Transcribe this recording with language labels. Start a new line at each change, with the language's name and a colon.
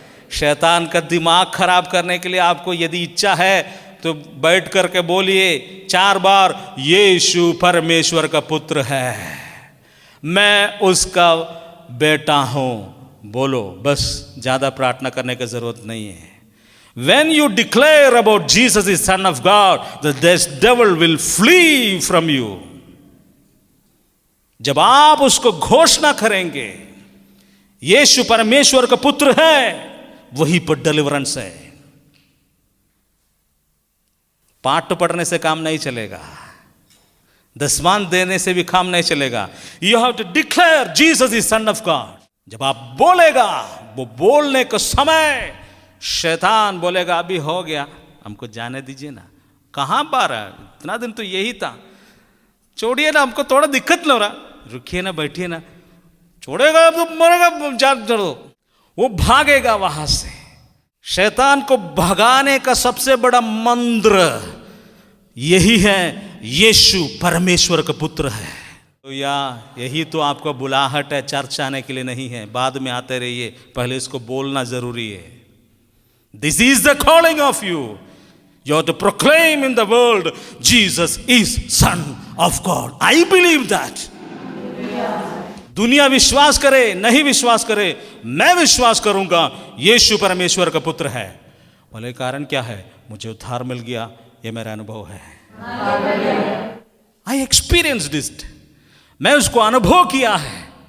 Hindi: शैतान का दिमाग खराब करने के लिए आपको यदि इच्छा है तो बैठ करके बोलिए 4 बार, यीशु परमेश्वर का पुत्र है, मैं उसका बेटा हूं। बोलो, बस ज्यादा प्रार्थना करने की जरूरत नहीं है।
English: When you declare about Jesus is Son of God, the devil will flee from you.
Hindi: जब आप उसको घोषणा करेंगे यीशु परमेश्वर का पुत्र है, वहीं पर डिलीवरेंस है। पाठ पढ़ने से काम नहीं चलेगा, दसवां देने से भी काम नहीं चलेगा। You have to declare Jesus is son of God. जब आप बोलेगा, वो बोलने का समय शैतान बोलेगा अभी हो गया, हमको जाने दीजिए ना, कहां बार है, इतना दिन तो यही था, छोड़िए ना, हमको थोड़ा दिक्कत लग रहा, रुकिए ना, बैठिए ना, छोड़ेगा तो मरेगा, जान दो। वो भागेगा वहां से। शैतान को भगाने का सबसे बड़ा मंत्र यही है, यीशु परमेश्वर का पुत्र है। तो यही तो आपका बुलाहट है, चर्च आने के लिए नहीं है, बाद में आते रहिए, पहले इसको बोलना जरूरी है।
English: This is the calling of you. You have to proclaim in the world, Jesus is Son of God. I believe that.
Hindi: दुनिया विश्वास करे नहीं विश्वास करे, मैं विश्वास करूंगा यीशु परमेश्वर का पुत्र है। बोले कारण क्या है? मुझे उद्धार मिल गया, ये मेरा अनुभव है। I experienced it. मैं उसको अनुभव किया है।